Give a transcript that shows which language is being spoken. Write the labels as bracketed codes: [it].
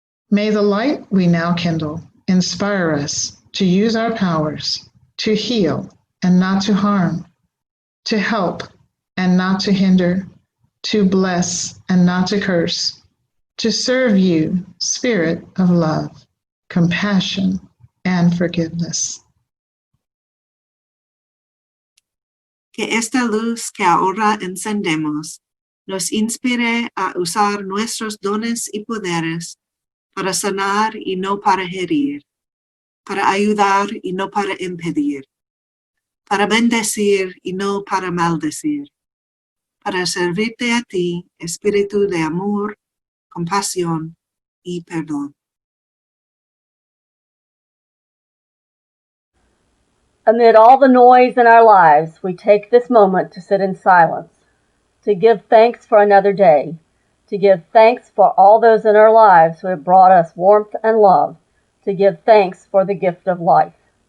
[en] May the light we now kindle inspire us to use our powers to heal and not to harm, to help and not to hinder, to bless and not to curse, to serve you, Spirit of love, compassion, and forgiveness. [es] Que esta luz que ahora encendemos nos inspire a usar nuestros dones y poderes para sanar y no para herir, para ayudar y no para impedir, para bendecir y no para maldecir, para servirte a ti, espíritu de amor, compasión y perdón. [en] Amid all the noise in our lives, we take this moment to sit in silence, to give thanks for another day, to give thanks for all those in our lives who have brought us warmth and love, to give thanks for the gift of life.